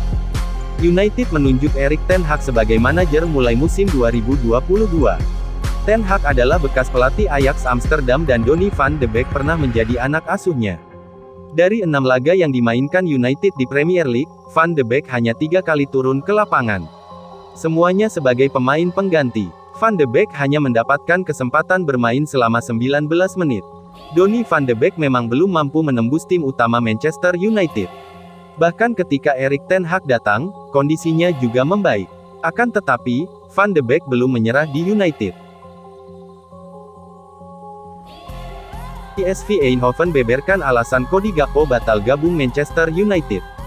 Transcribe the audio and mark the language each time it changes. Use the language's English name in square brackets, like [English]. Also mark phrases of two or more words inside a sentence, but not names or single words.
[Indonesian] United menunjuk Erik ten Hag sebagai manajer mulai musim 2022. Ten Hag adalah bekas pelatih Ajax Amsterdam dan Donny van de Beek pernah menjadi anak asuhnya. Dari 6 laga yang dimainkan United di Premier League, Van de Beek hanya 3 kali turun ke lapangan. Semuanya sebagai pemain pengganti. Van de Beek hanya mendapatkan kesempatan bermain selama 19 menit. Donny van de Beek memang belum mampu menembus tim utama Manchester United. Bahkan ketika Erik ten Hag datang, kondisinya juga membaik. Akan tetapi, Van de Beek belum menyerah di United. PSV Eindhoven beberkan alasan Cody Gakpo batal gabung Manchester United.